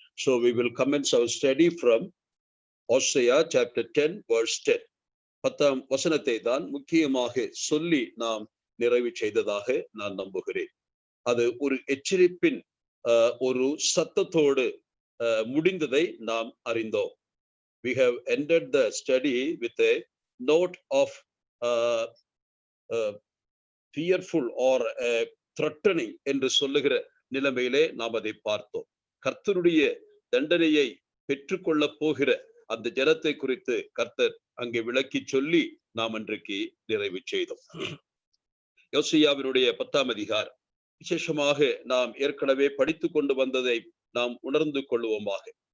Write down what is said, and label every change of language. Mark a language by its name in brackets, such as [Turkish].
[English] So we will commence our study from Hosea chapter 10 verse 10. [Tamil] 10ஆம் வசனத்தை தான் முக்கியமாக சொல்லி நாம் நிறைவு செய்ததாக நான் நம்புகிறேன். அது ஒரு எச்சரிப்பின் ஒரு சத்தத்தோடு முடிந்ததை நாம் அறிந்தோம். [English] We have ended the study with a note of fearful or threatening [Tamil] என்று சொல்லுகிற நிலைமையிலே நாம் அதை பார்த்தோம். கர்த்தருடைய தண்டனையை பெற்றுக்கொள்ள போகிற அந்த ஜனத்தை குறித்து கர்த்தர் அங்கே விளக்கி சொல்லி நாம் இன்றைக்கு நிறைவு செய்தோம். யோசியாவினுடைய 10ஆம் அதிகாரம் விசேஷமாக நாம் ஏற்கனவே படித்து கொண்டு வந்ததை நாம் உணர்ந்து கொள்வோமாக.